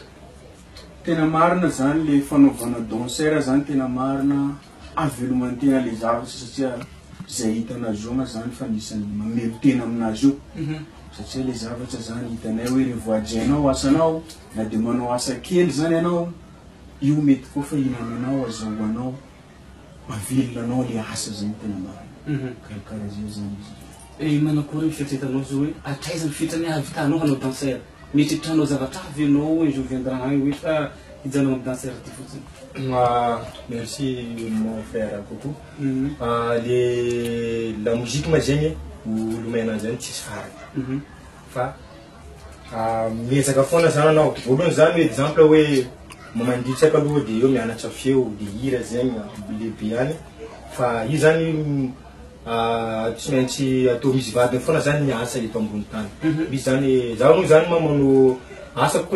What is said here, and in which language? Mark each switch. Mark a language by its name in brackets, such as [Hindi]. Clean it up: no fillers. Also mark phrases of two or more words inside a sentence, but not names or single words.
[Malagasy] Tena marina zany le fanaovana danseur zany tena marina haveloman-tegna le zavatra satria zay hitanazy io ma zany fa anisany mamelo tena aminazy io satria le zavatra zany hitanay hoe rehefa voajainao asanao na dia manao asa kely zany ianao io mety koa fa hinananao azahoanao mavelonanao le asa zany tena marina karakara zay zany izy manakory fieritreretanao zao hoe atraiza mifitrany avitanao hanao danser mieritreritanao zavatra avy ianao [French] un jour viendra [Malagasy] agny hoe fa hijanao amin'ny danser ty fotsiny. [French] Merci mon frère Coco. La musique [Malagasy] ma zegny olo maina zany tsisy farany fa miezaka foana zany anao voalohany zany hoe exemple hoe mamanditsaka aloha dia eo mianatra feo dia hira zegny lehibe any fa io zany tsy maintsy atao misy vadiny foana zany miasa eto ambony tany misy zany zaho moa zany mamano asa koa